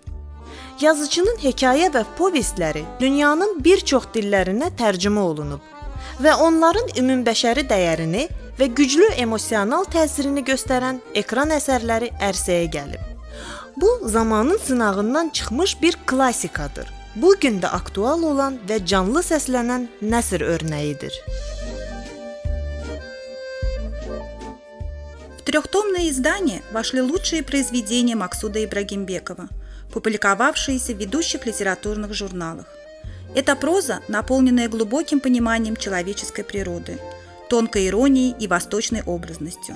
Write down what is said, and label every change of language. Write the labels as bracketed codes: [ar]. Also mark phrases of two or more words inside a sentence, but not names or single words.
[az] Yazıcının hekayə və povestləri dünyanın bir çox dillərinə tərcümə olunub və onların ümumbəşəri dəyərini və güclü emosional təsirini göstərən ekran əsərləri ərsəyə gəlib. Bu, zamanın sınağından çıxmış bir klassikadır. Bu gün də aktual olan və canlı səslənən nəsr örnəyidir. [ru] В трехтомное издание вошли лучшие произведения Максуда Ибрагимбекова, публиковавшиеся в ведущих литературных журналах. Это проза, наполненная глубоким пониманием человеческой природы, тонкой иронией и восточной образностью.